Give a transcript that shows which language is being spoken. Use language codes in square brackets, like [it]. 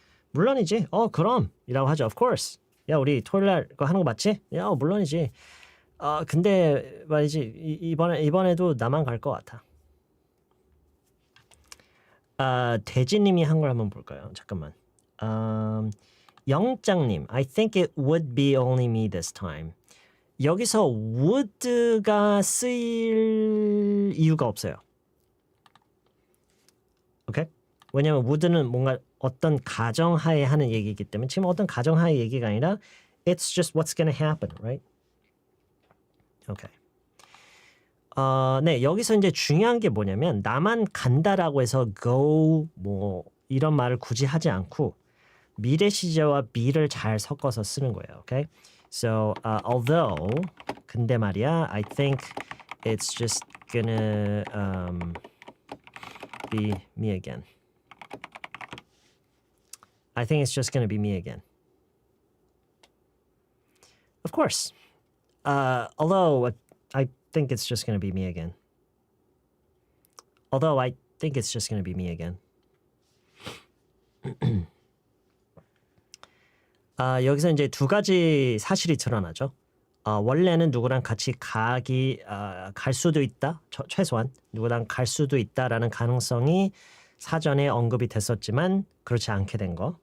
[ko] 물론이지. 그럼 이라고 하죠. [en] Of course. [ko] 야, 우리 토요일 날 그거 하는 거 맞지? 야, 물론이지. 근데 말이지. 이번에도 나만 갈 것 같아. 돼지님이 한 걸 한번 볼까요? 잠깐만. [en] 영장님, I think it would be only me this time. [ko] 여기서 would가 쓰일 이유가 없어요. 오케이? 왜냐면 would는 뭔가 어떤 가정하에 하는 얘기이기 때문에 지금 어떤 가정하의 얘기가 아니라 [en] it's just what's gonna happen, right? [ko] 오케이. 네, 여기서 이제 중요한 게 뭐냐면 나만 간다라고 해서 go 뭐 이런 말을 굳이 하지 않고 미래 시제와 be를 잘 섞어서 쓰는 거예요. [en] Okay? So, although [ko] 근데 말이야, [en] I think it's just gonna be me again. I think it's just gonna be me again. Of course. Although I think it's just gonna be me again. Although I think it's just gonna be me again. [ko] 여기서 이제 두 가지 사실이 드러나죠. 원래는 누구랑 같이 갈 수도 있다. 최소한 누구랑 갈 수도 있다라는 가능성이 사전에 언급이 됐었지만 그렇지 않게 된 거.